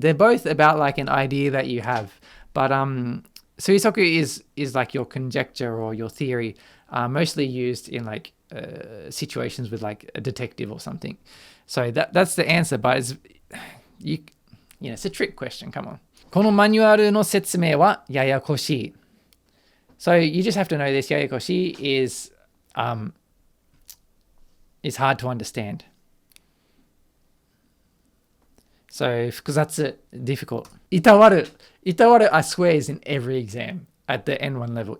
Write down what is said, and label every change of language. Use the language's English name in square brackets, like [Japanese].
[English] They're both about like an idea that you have, but 推測 is like your conjecture or your theory, mostly used in like situations with like a detective or something. So that's the answer, but it's a trick question. Come on. [Japanese] このマニュアルの説明はややこしい. [English] So you just have to know this. ややこしいis hard to understand. So 複雑, difficult. いたわる, I swear, is in every exam at the N1 level.